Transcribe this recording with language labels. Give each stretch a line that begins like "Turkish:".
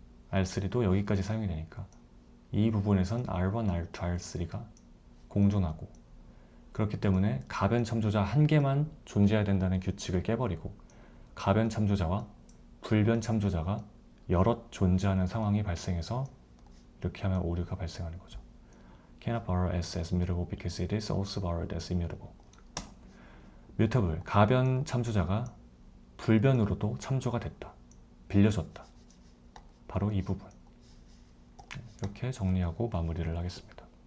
Korean: R3도 여기까지 사용이 되니까 이 부분에선 R1, R2, R3가 공존하고, 그렇기 때문에 가변 참조자 한 개만 존재해야 된다는 규칙을 깨버리고 가변 참조자와 불변 참조자가 여럿 존재하는 상황이 발생해서 이렇게 하면 오류가 발생하는 거죠.
English: Cannot borrow S as mutable because it is also borrowed as immutable.
Korean: 뮤터블, 가변 참조자가 불변으로도 참조가 됐다. 빌려줬다. 바로 이 부분. 이렇게 정리하고 마무리를 하겠습니다.